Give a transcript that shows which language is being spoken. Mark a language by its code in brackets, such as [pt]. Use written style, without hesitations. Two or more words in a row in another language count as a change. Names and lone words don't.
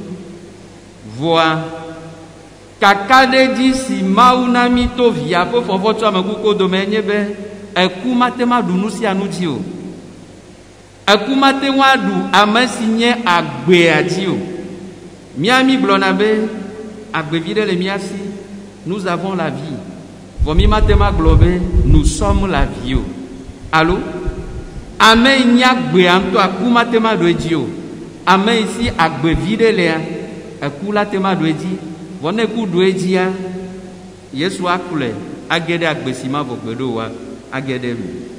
[ee] vɔa kaka ɖe dzi si Mawu na mi to via ƒe fɔfɔ tso ame kukuwo dome nye be eku mate ma ɖu nu sia nu dzi o eku mate ŋu aɖu ame si nye agbea dzi o mía mi gblɔna be agbevi ɖe le mía si [fr] nous avons la vie [ee] vɔ mi mate ma gblɔ be [fr] nous sommes la vie [ee] o alo ame yi nye agbea ŋutɔ aku mate ma ɖo edzi o ame yi si agbevi ɖe lea eku la te ma ɖo edzi vɔ ne eku ɖo edzia Yesu akplɔe age ɖe agbe si ma vɔ gbe ɖo wa age ɖe me